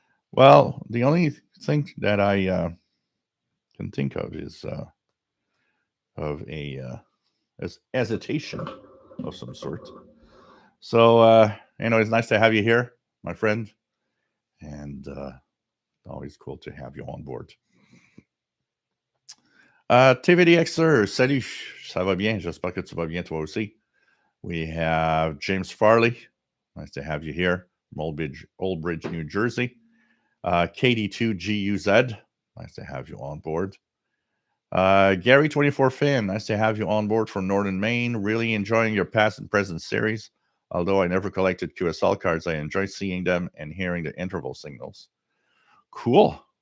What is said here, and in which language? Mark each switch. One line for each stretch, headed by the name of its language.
English: Well, the only thing that I can think of is of a hesitation of some sort. So it's nice to have you here, my friend, and always cool to have you on board.
French: TVDXer, salut, ça va bien, j'espère que tu vas bien toi aussi.
English: We have James Farley, nice to have you here from Old Bridge, New Jersey. KD2GUZ, nice to have you on board. Gary24 Fan, nice to have you on board from Northern Maine. Really enjoying your past and present series. Although I never collected QSL cards, I enjoy seeing them and hearing the interval signals. Cool.